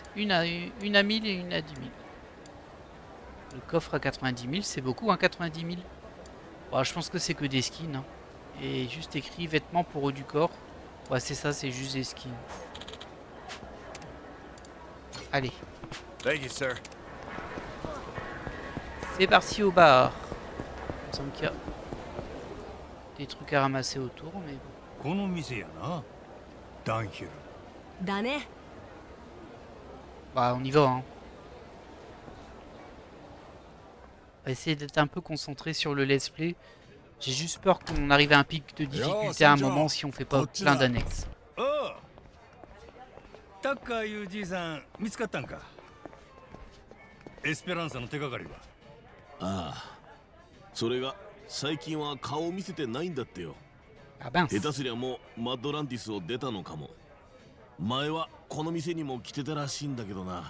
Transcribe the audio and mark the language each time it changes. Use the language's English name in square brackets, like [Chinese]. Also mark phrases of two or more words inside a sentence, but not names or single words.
[French] Une à 1000 et une à 10 000. Le coffre à 90 000, c'est beaucoup, hein, 90 000. Bon, je pense que c'est que des skins. Hein. Et juste écrit vêtements pour haut du corps. Ouais, c'est ça, c'est juste des skins. Allez. [English] Thank you, sir. [French] C'est parti au bar. Il me semble qu'il y a des trucs à ramasser autour, mais bon. [Japanese] この店やな。ダンヒル。だね。 [French] Bah, on y va, hein. On va essayer d'être un peu concentré sur le [English] let's play. [French] J'ai juste peur qu'on arrive à un pic de difficulté à un moment si on fait pas plein d'annexes. [Japanese] おう。タッカーいうじいさん見つかったんか。エスペランサの手がかりは。ああ、それが最近は顔を見せてないんだってよ。 [French] Ah ben. [Japanese] 下手すりゃもうマッドランティスを出たのかも。前はこの店にも来てたらしいんだけどな。